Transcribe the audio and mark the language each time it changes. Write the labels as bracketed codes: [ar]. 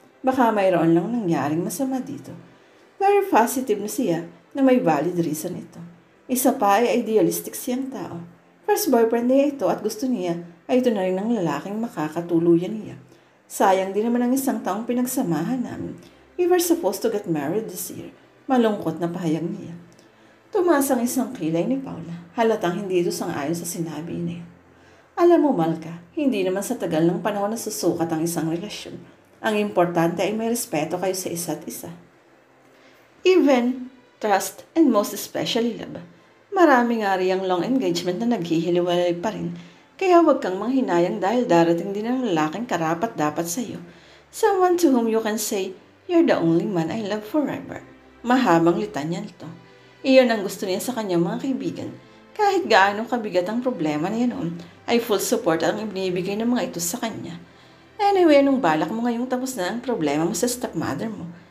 [tl] Baka mayroon lang nangyaring masama dito. [en] Very positive [tl] na siya na may valid reason ito. Isa pa ay idealistic siyang tao. First boyfriend niya ito at gusto niya ay ito na rin ang lalaking makakatuluyan niya. Sayang din naman ang isang taong pinagsamahan namin. [en] We were supposed to get married this year. [tl] Malungkot na pahayag niya. Tumaas ang isang kilay ni Paula. Halatang hindi ito sang-ayon sa sinabi niya. Alam mo, Malka, hindi naman sa tagal ng panahon na susukat ang isang relasyon. Ang importante ay may respeto kayo sa isa't isa. [en] Even, trust, and most especially love. [tl] Marami nga rin ang long engagement na naghihiliwalay pa rin. Kaya huwag kang manghinayang dahil darating din ang lalaking karapat-dapat sa iyo. [en] Someone to whom you can say, you're the only man I love forever. [tl] Mahabang litanya nito. Iyon ang gusto niya sa kanyang mga kaibigan. Kahit gaano kabigat ang problema niya noon, ay [en] full support [tl] ang ibinibigay ng mga ito sa kanya. [en] Anyway, [tl] anong balak mo ngayong tapos na ang problema mo sa stepmother mo?